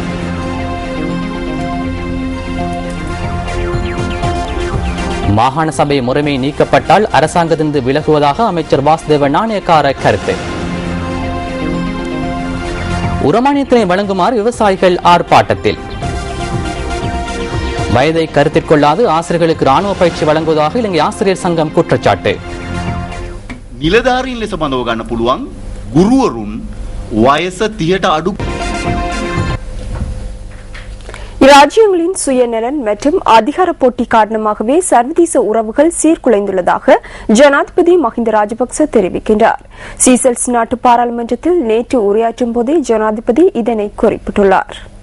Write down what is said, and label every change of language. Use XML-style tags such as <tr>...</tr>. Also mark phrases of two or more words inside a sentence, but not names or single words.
<ta>மாகாண சபை முறைமை நீக்கப்பட்டால் அரசாங்கத்திலிருந்து விலகுவதாக அமைச்சர் வாசுதேவ நாணயக்கார கருத்து. உரமானியத்தினை வழங்குமாறு விவசாயிகள் ஆர்ப்பாட்டத்தில். வயதை கருத்தில் கொள்ளாது ஆசிரியர்களுக்கு ராணுவ பயிற்சி வழங்குவதாக இலங்கை ஆசிரியர் சங்கம் குற்றச்சாட்டு.</ta> <si>නිලධාරීන් ලෙස බඳව ගන්න පුළුවන් ගුරුවරුන් වයස 30ට අඩු.</si> <ta>இராஜ்யங்களின் சுயநலன் மற்றும் அதிகார போட்டி காரணமாகவே சர்வதேச உறவுகள் சீர்குலைந்துள்ளதாக ஜனாதிபதி மஹிந்த ராஜபக்ச தெரிவிக்கின்றார். சீசல்ஸ் நாட்டு பாராளுமன்றத்தில் நேற்று உரையாற்றும் போதே ஜனாதிபதி இதனை குறிப்பிட்டுள்ளார்.</ta>